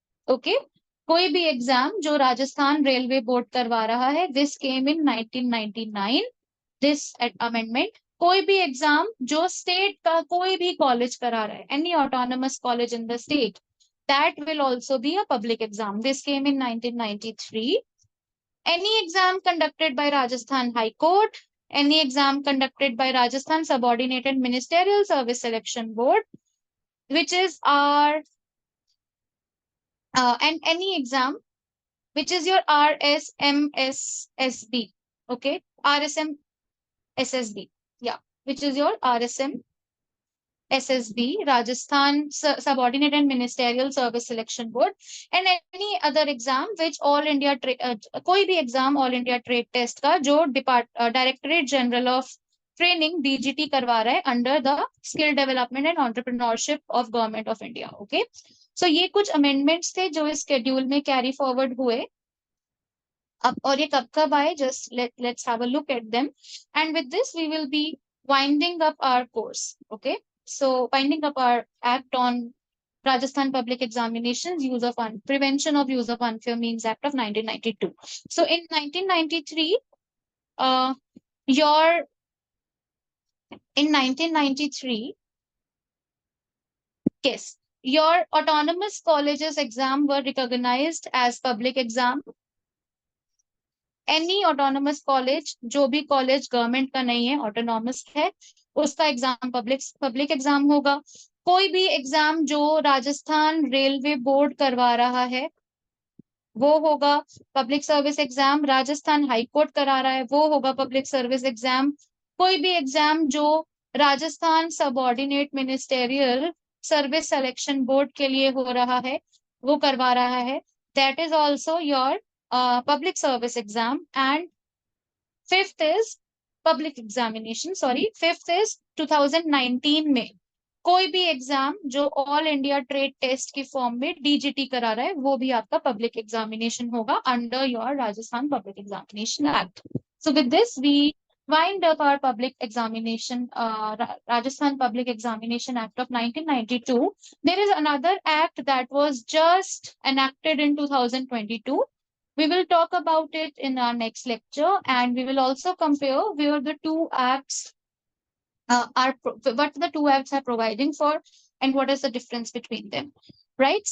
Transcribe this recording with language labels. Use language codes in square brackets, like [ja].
[hi] Okay, कोई भी exam जो राजस्थान रेलवे बोर्ड करवा रहा है, [en] This came in 1999, this amendment. [hi] कोई भी एग्जाम जो स्टेट का कोई भी कॉलेज करा रहा है, [en] Any autonomous college in the state, that will also be a public exam. This came in 1993. Any exam conducted by Rajasthan High Court, any exam conducted by Rajasthan Subordinated Ministerial Service Selection Board, which is our and any exam which is your RSMSSB. Okay, RSMSSB, yeah, which is your RSMSSB, Rajasthan Subordinate and Ministerial Service Selection Board, and any other exam which All India [hi] कोई भी [en] exam All India Trade Test [hi] का जो [en] Directorate General of Training DGT करवा रहा है under the Skill Development and Entrepreneurship of Government of India. [hi] Okay, so ये कुछ amendments थे जो इस schedule में carry forward हुए। अब और ये कब कब आए, [en] just let's have a look at them, and with this we will be winding up our course. Okay, so winding up our act on Rajasthan Public Examinations, use of prevention of use of unfair means Act of 1992. So in 1993, uh, your in 1993, yes, your autonomous colleges exam were recognized as public exam. Any autonomous college, [hi] जो भी college government का नहीं है, autonomous है, उसका exam public exam होगा। कोई भी एग्जाम जो राजस्थान रेलवे बोर्ड करवा रहा है वो होगा public service exam. Rajasthan high court करा रहा है वो होगा पब्लिक सर्विस एग्जाम। कोई भी एग्जाम जो Rajasthan subordinate ministerial service selection board के लिए हो रहा है, वो करवा रहा है, [en] That is also your public service exam. And fifth is public examination, sorry, fifth is [hi] 2019 में कोई भी एग्जाम जो ऑल इंडिया ट्रेड टेस्ट की फॉर्म में DGT करा रहा है वो भी आपका पब्लिक एग्जामिनेशन होगा [en] under your [hi] Rajasthan public examination act. [en] So with this we wind up our public examination, Rajasthan Public Examination Act of 1992. There is another act that was just enacted in 2022. We will talk about it in our next lecture, and we will also compare where the two acts what the two acts are providing for and what is the difference between them. Right?